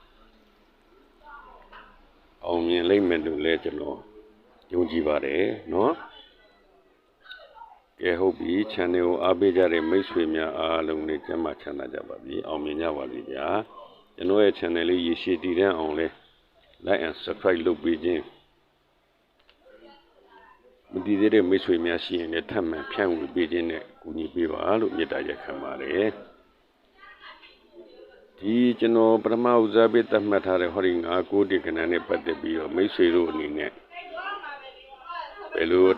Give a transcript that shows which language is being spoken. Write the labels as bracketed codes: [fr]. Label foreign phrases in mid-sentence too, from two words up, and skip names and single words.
[my] အောင်မြင်လိမ့်မယ်လို့လည်းကျွန်တော်ယုံကြည်ပါတယ်နော်ကဲဟုတ်ပြီ channel ကိုအားပေးကြတဲ့မိတ်ဆွေများအားလုံးနဲ့ကျမ်းမာချမ်းသာကြပါစေအောင်မြင်ကြပါစေဗျာကျွန်တော်ရဲ့ channel လေးရေရှည်တည်တံ့အောင်လဲ [en] like and subscribe [my] လုပ်ပေးခြင်း မတည်သေးတဲ့မိတ်ဆွေများရှိရင်လည်းထပ်မံဖြန့်ဝေပေးခြင်းနဲ့ကူညီပေးပါလို့မေတ္တာရပ်ခံပါတယ်ဒီကျွန်တော်ပထ မဦးစားပေးသတ်မှတ်ထားတဲ့ဟောဒီ991ကနန်းနဲ့ပတ်သက်ပြီးတော့မိတ်ဆွေတို့အနေနဲ့ဘယ်လိုအ